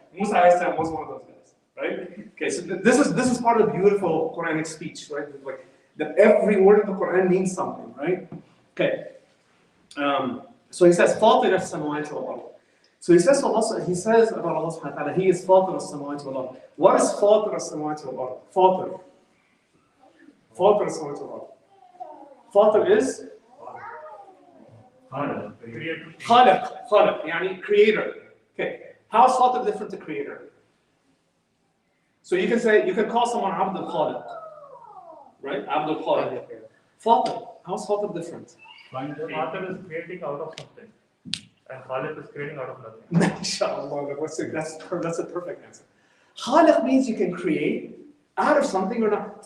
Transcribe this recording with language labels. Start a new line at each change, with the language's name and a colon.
English: Musa alayhi salam was one of those guys. Right? Okay, so this is part of the beautiful Quranic speech, right? Like that every word of the Quran means something, right? Okay. So he says,
Arabic: فاطر السماوات والأرض.
English: So he says about Allah subhanahu wa ta'ala, he is فاطر السماوات والأرض. What is
Arabic: فاطر السماوات والأرض? فاطر السماوات والأرض. فاطر is خالق يعني creator.
English: Okay. How is Fatir different to creator? So you can call someone Abd al-Khaliq. Right? Abd al-Khaliq. Fatir. How is Fatir different? Fatir is creating out of something. And Khaliq is creating out of nothing. Inshallah, that's a perfect answer. Khaliq means you can create out of something or not.